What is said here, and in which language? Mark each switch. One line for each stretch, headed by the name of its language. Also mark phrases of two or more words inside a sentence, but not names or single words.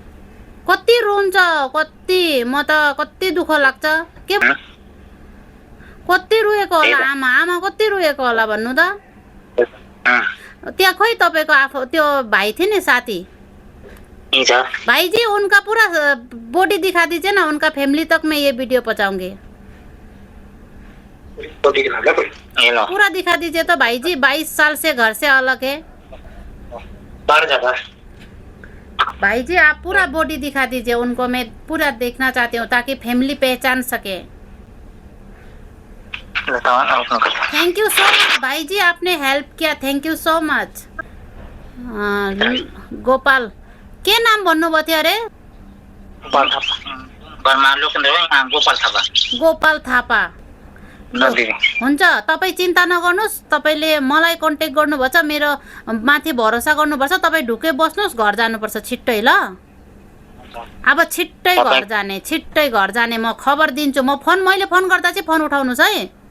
Nepali: कति रुन्छ, कति म त कति दुःख लाग्छ। के कति रुएको होला आमा आमा कति रुएको होला भन्नु त त्यहाँ खोइ तपाईँको आफू त्यो भाइ थियो नि साथी
Hindi: भाई जी उनका पूरा बॉडी दिखा दीजिए ना उनका फैमिली तक मैं ये वीडियो पहुंचाऊंगी पूरा दिखा दीजिए तो भाई जी 22 साल से घर से अलग है भाई जी आप पूरा बॉडी दिखा दीजिए उनको मैं पूरा देखना चाहती हूँ ताकि फैमिली पहचान सके
English: thank you so much
Hindi: भाई जी आपने हेल्प किया
English: thank you so much
Nepali: गोपाल के नाम भन्नुभयो थियो अरे गोपाल थापा हुन्छ तपाईँ चिन्ता नगर्नुहोस् तपाईँले मलाई कन्ट्याक्ट गर्नुभएछ मेरो माथि भरोसा गर्नुपर्छ तपाईँ ढुक्कै बस्नुहोस् घर जानुपर्छ छिट्टै ल अब छिट्टै घर जाने म खबर दिन्छु मैले फोन गर्दा चाहिँ फोन उठाउनुहोस् है